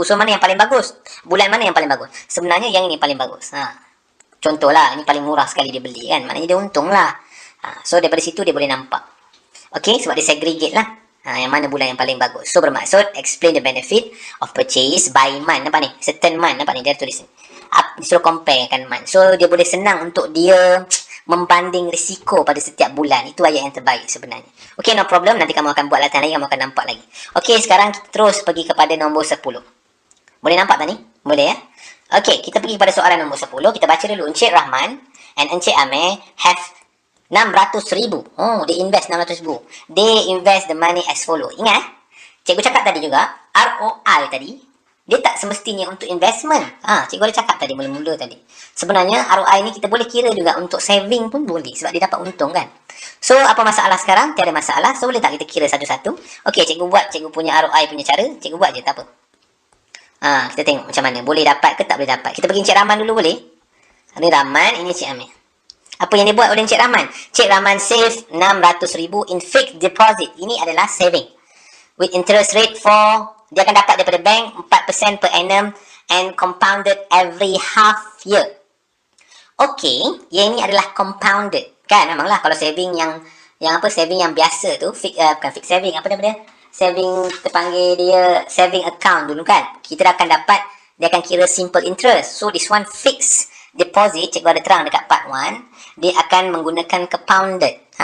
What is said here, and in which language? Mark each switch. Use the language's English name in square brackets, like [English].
[Malay] So mana yang paling bagus? Bulan mana yang paling bagus? Sebenarnya yang ini paling bagus. Contohlah ini paling murah sekali dia beli kan. Maknanya dia untung lah. So daripada situ dia boleh nampak. Okay, sebab dia segregate lah. Yang mana bulan yang paling bagus. [English] So bermaksud explain the benefit of purchase by month. [Malay] Nampak ni? Certain month. Nampak ni? Dia tulis ni. Disuruh compare kan month. So dia boleh senang untuk dia membanding risiko pada setiap bulan. Itu ayat yang terbaik sebenarnya. [English] Okay, no problem. [Malay] Nanti kamu akan buat latihan lagi. Kamu akan nampak lagi. Okay, sekarang kita terus pergi kepada nombor 10. Boleh nampak tak ni? Boleh ya? Okay, kita pergi kepada soalan nombor 10. Kita baca dulu. [English] Encik Rahman and Encik Amir have 600,000. They invest 600,000. They invest the money as follow. [Malay] Ingat, cikgu cakap tadi juga, ROI tadi, dia tak semestinya untuk investment. Cikgu ada cakap tadi, mula-mula tadi. Sebenarnya, ROI ni kita boleh kira juga untuk saving pun boleh. Sebab dia dapat untung kan. So, apa masalah sekarang? Tiada masalah. So, boleh tak kita kira satu-satu? Okey, cikgu buat cikgu punya ROI punya cara. Cikgu buat je, tak apa. Kita tengok macam mana. Boleh dapat ke tak boleh dapat. Kita pergi Encik Rahman dulu boleh? Ini Rahman, ini Encik Amir. Apa yang dibuat oleh Encik Rahman? [English] Encik Rahman save 600,000 in fixed deposit. [Malay] Ini adalah saving. [English] With interest rate [Malay] dia akan dapat daripada [English] bank 4% per annum and compounded every half year. [Malay] Okay, yang ini adalah compounded. Kan, memanglah kalau saving yang saving yang biasa tu, bukan fixed saving, apa nama dia? Saving, kita panggil dia saving account dulu kan. Kita akan dapat dia akan kira simple interest. [English] So this one fixed deposit, [Malay] cikgu ada terang dekat part 1, dia akan menggunakan compounded.